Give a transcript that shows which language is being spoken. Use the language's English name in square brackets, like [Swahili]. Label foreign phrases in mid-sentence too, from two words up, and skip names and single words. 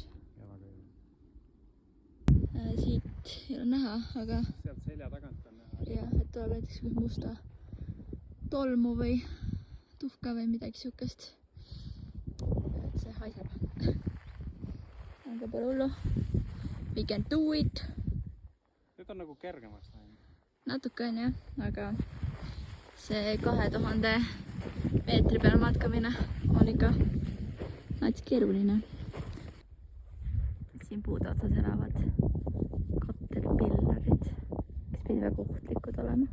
[Estonian] Ja väga ilus. Siit ei ole näha, aga... Sealt selja tagant on näha. Jah, et tuleb näiteks kus musta tolmu või tuhka või midagi siukest. See haiseb. Aga pole hullu. [English] We can do it. [Estonian] Nüüd on nagu kergemaks läinud. Natuke on jah, aga see 2000 meetri peal matkamine on ikka nats keeruline. Siin puude otsas elavad caterpillarid, kes pidi väga ohtlikud olema.